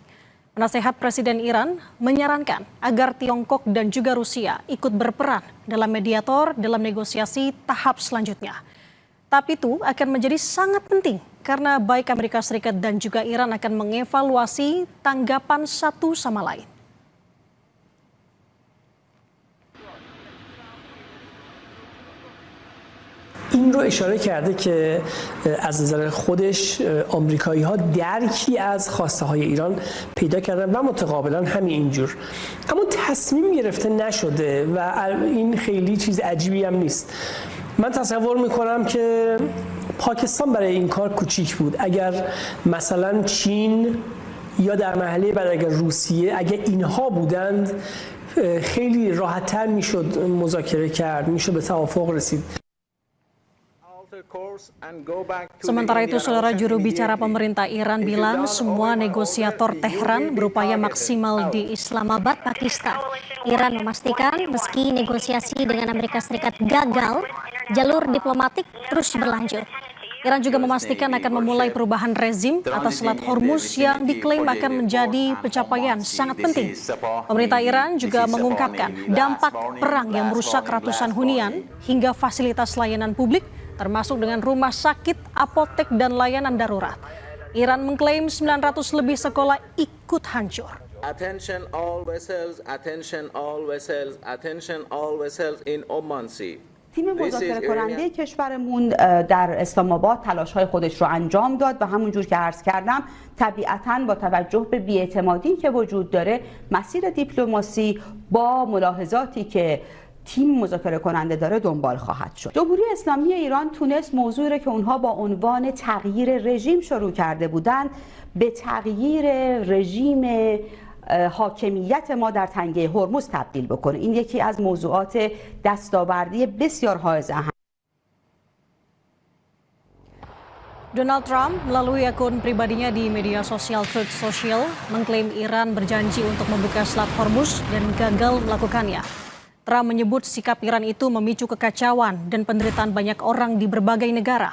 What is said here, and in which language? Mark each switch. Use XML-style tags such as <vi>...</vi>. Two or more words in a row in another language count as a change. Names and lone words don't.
<id>Penasehat Presiden Iran menyarankan agar Tiongkok dan juga Rusia ikut berperan dalam mediator dalam negosiasi tahap selanjutnya. Tapi itu akan menjadi sangat penting karena baik Amerika Serikat dan juga Iran akan mengevaluasi tanggapan satu sama lain.</id> <fa>این رو اشاره کرده که از نظر خودش آمریکایی‌ها درکی از خواسته های ایران پیدا کردن و متقابلا همین اینجور، اما تصمیم گرفته نشده و این خیلی چیز عجیبی هم نیست. من تصور میکنم که پاکستان برای این کار کوچیک بود. اگر مثلا چین یا در مرحله بعد اگر روسیه، اگر اینها بودند خیلی راحت‌تر میشد مذاکره کرد، میشد به توافق رسید.</fa> <id>Sementara itu, saudara, juru bicara pemerintah Iran bilang semua negosiator Tehran berupaya maksimal di Islamabad, Pakistan. Iran memastikan meski negosiasi dengan Amerika Serikat gagal, jalur diplomatik terus berlanjut. Iran juga memastikan akan memulai perubahan rezim atas Selat Hormuz yang diklaim akan menjadi pencapaian sangat penting. Pemerintah Iran juga mengungkapkan dampak perang yang merusak ratusan hunian hingga fasilitas layanan publik termasuk dengan rumah sakit, apotek, dan layanan darurat. Iran mengklaim 900 lebih sekolah ikut hancur.</id> <en>Attention all vessels, attention all vessels, attention all vessels in Oman Sea.</en> <fa>تیم مذاکره کننده کشورمون در اسلام آباد تلاش‌های خودش رو انجام داد و همونجور که عرض کردم طبیعتاً با توجه به بی‌اعتمادی که وجود داره مسیر دیپلماسی با ملاحظاتی که تیم مذاکره کننده داره دنبال خواهد شد. جمهوری اسلامی ایران تونست موضوعی رو که اونها با عنوان تغییر رژیم شروع کرده بودند به تغییر رژیم حاکمیت ما در تنگه هرمز تبدیل بکنه. این یکی از موضوعات دستاوردی بسیار حائز اهمیت.</fa> <id>Donald Trump melalui akun pribadinya di media sosial Truth Social mengklaim Iran berjanji untuk membuka Selat Hormuz dan gagal melakukannya. Trump menyebut sikap Iran itu memicu kekacauan dan penderitaan banyak orang di berbagai negara.</id>